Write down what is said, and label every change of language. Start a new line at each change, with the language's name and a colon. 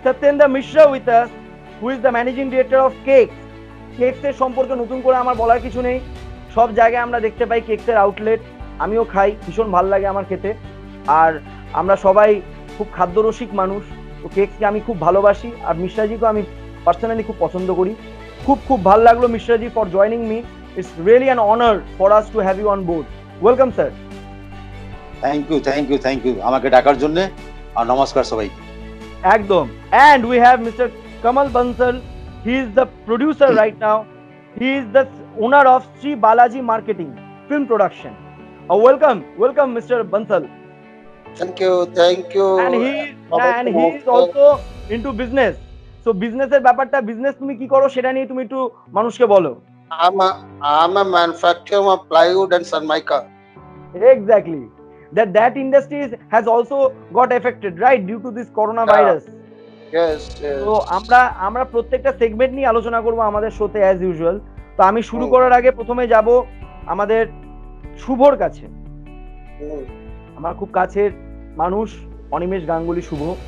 English: Satyendra Mishra with us, who is the managing director of Cakes.
Bangla: Cakes এর সম্পর্কে নতুন করে আমার বলার কিছু নেই। সব জায়গায় আমরা দেখতে পাই কেকসের আউটলেট। আমিও খাই, ভীষণ ভালো লাগে আমার খেতে। আর আমরা সবাই খুব খাদ্যরসিক মানুষ, তো কেকসকে আমি খুব ভালোবাসি। আর মিশ্রাজিকে আমি পার্সোনালি খুব পছন্দ করি। খুব ভালো লাগলো মিশ্রাজি for joining me.
English: It's really an honor for us to have you on board. Welcome, sir.
Bangla: Thank you আমাকে ডাকার জন্য আর নমস্কার সবাইকে একদম.
English: And we have Mr. Kamal Bansal. He is the producer right now. He is the owner of Sri Balaji Marketing Film Production. Welcome Mr. Bansal. Thank you. And he is also into business.
Bangla: So business এর ব্যাপারটা, business তুমি কি করো সেটা নিয়ে তুমি একটু মানুষকে বলো.
English: I'm a manufacturer of plywood and Sanmaika. Exactly. That industry has also got affected, right, due to this coronavirus. Yes.
Bangla: তো আমরা প্রত্যেকটা সেগমেন্ট নিয়ে আলোচনা করব আমাদের শোতে অ্যাজ ইউজুয়াল। তো আমি শুরু করার আগে প্রথমে যাব আমাদের শুভর কাছে। আমার খুব কাছের মানুষ অনিমেষ গাঙ্গুলি শুভ।